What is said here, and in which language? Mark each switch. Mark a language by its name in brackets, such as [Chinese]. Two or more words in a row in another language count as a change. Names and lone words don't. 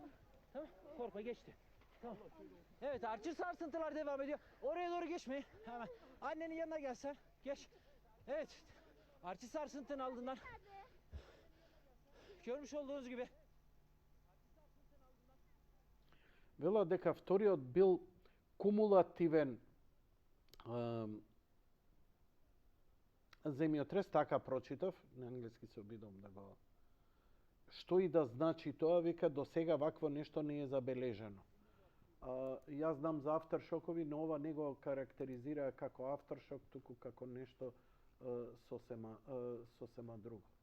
[Turkish] Tamam, korkma geçti. Tamam. Evet, artçı sarsıntılar devam ediyor. Oraya doğru geçmeyin. Hemen. Annenin yanına gelsen. Geç. Evet. Artçı sarsıntının ardından. Görmüş olduğunuz gibi. [Macedonian] Vela дека вториот бил кумулативен земјотрес, така прочитав, на англиски се обидам да го... Што и да значи тоа, вика, до сега вакво нешто не е забележано. Јас знам за авторшокови, но ова не го карактеризира како авторшок, туку како нешто сосема друго.